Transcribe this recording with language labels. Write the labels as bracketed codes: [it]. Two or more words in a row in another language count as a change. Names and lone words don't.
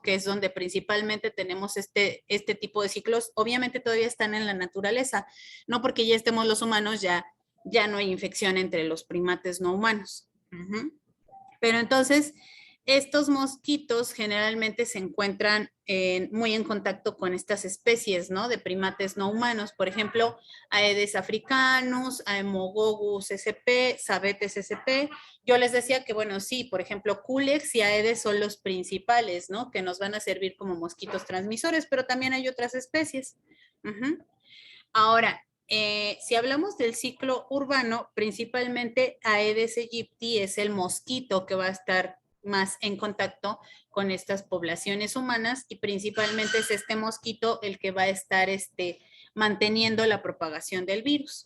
[es] Que es donde principalmente tenemos este tipo de ciclos, obviamente todavía están en la naturaleza, no porque ya estemos los humanos, ya no hay infección entre los primates no humanos. Pero entonces, estos mosquitos generalmente se encuentran muy en contacto con estas especies, ¿no? De primates no humanos, por ejemplo, Aedes africanus, Aemogogus sp, Sabetes sp. Yo les decía que, bueno, sí, por ejemplo, Culex y Aedes son los principales, ¿no? Que nos van a servir como mosquitos transmisores, pero también hay otras especies. Ahora, Si hablamos del ciclo urbano, principalmente Aedes aegypti es el mosquito que va a estar más en contacto con estas poblaciones humanas y principalmente es este mosquito el que va a estar manteniendo la propagación del virus.